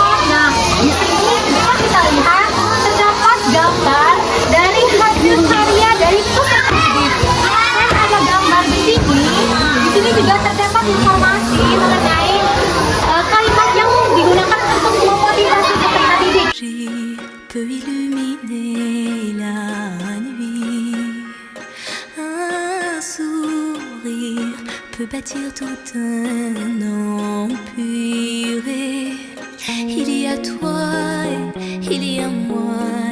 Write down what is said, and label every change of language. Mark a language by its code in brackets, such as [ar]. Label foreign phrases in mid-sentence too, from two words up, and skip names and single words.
[id] Nah, di sini bisa kita lihat terdapat gambar dari hasil karya dari peserta didik. Dan ada gambar di sini. Di sini juga terdapat informasi mengenai kalimat yang digunakan untuk memotivasi peserta didik. [fr] Peut illuminer la nuit. Un sourire peut bâtir tout un empire. Il y a toi, il y a moi.